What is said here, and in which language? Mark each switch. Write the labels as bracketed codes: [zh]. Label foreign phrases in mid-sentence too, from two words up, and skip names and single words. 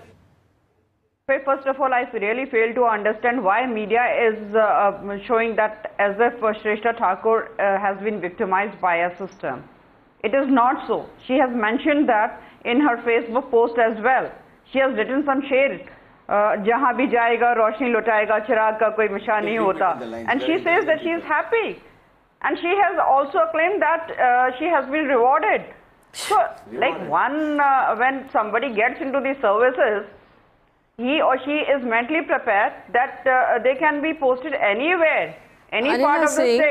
[en] First of all, I really fail to understand why media is showing that as if Shrestha Thakur has been victimized by a system. It is not so. She has mentioned that in her Facebook post as well. She has written some shares. [hi] जहाँ भी जाएगा, रोशनी लुटाएगा, चिराग़ का कोई निशान नहीं होता. [en] And she says that she is happy. And she has also claimed that she has been rewarded. So, like when somebody gets into these services, he or she is mentally prepared that they can be posted anywhere, any part of the state.